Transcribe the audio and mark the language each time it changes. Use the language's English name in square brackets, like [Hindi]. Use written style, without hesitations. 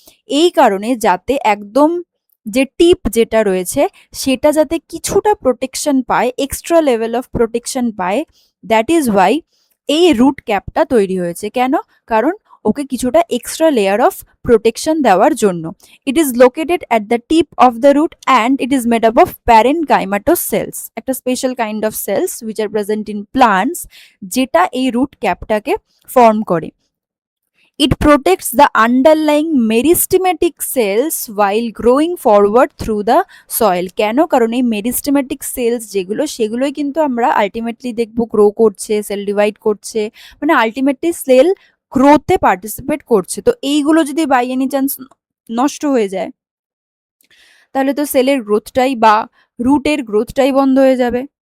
[Bangla] এই কারণে যাতে একদম যে টিপ যেটা রয়েছে সেটা যাতে কিছুটা প্রোটেকশন পায়, এক্সট্রা লেভেল অফ প্রোটেকশন পায়, [English] that is why [Bangla] এই রুট ক্যাপটা তৈরি হয়েছে। কেন? কারণ ওকে কিছুটা এক্সট্রা লেয়ার অফ প্রোটেকশন দেওয়ার জন্য। [English] It is located at the tip of the root and it is made up of parenchymatous cells, একটা special kind of cells which are present in plants, [Bangla] যেটা এই root ক্যাপটাকে ফর্ম করে। [English] It protects the underlying meristematic cells while growing forward through the soil. [Bangla] কেন? কারণ এই meristematic sales যেগুলো, সেগুলোই কিন্তু আমরা আলটিমেটলি দেখবো গ্রো করছে, সেল ডিভাইড করছে, মানে আলটিমেটলি সেল গ্রোথে পার্টিসিপেট করছে। তো এইগুলো যদি [English] by any chance [Bangla] নষ্ট হয়ে যায়, তাহলে তো সেলের গ্রোথটাই বা রুটের গ্রোথটাই বন্ধ হয়ে যাবে।